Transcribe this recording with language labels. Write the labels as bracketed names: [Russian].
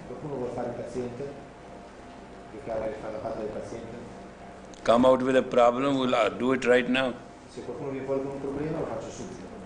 [Italian] Qualcuno vuole fare il paziente? Giocare, fare la parte del paziente? [English] Come out with a problem, we'll do it right now. [Italian] Se qualcuno viene fuori con un problema lo faccio subito.